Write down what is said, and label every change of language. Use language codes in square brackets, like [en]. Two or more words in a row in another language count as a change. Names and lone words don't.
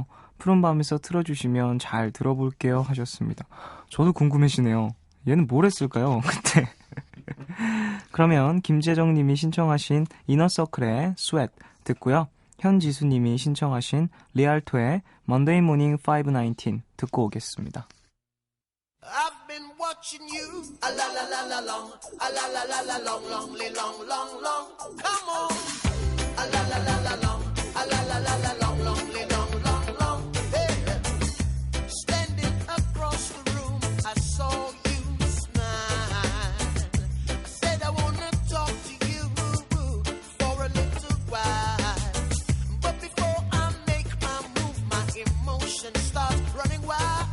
[ko] 푸른밤에서 틀어주시면 잘 들어볼게요 하셨습니다. 저도 궁금해지네요. 얘는 뭘 했을까요? 그때. 그러면 김재정님이 신청하신 이너서클의 스웨트 듣고요. 현지수님이 신청하신 리알토의 Monday Morning 519 듣고 오겠습니다. [en] I've been watching you, a la la la la long, a la la la la long, long. Come on, a la la la la long, a la la la la long, long. Hey, standing across the room, I saw you smile. I said I wanna talk to you for a little while, but before I make my move, my emotions start running wild.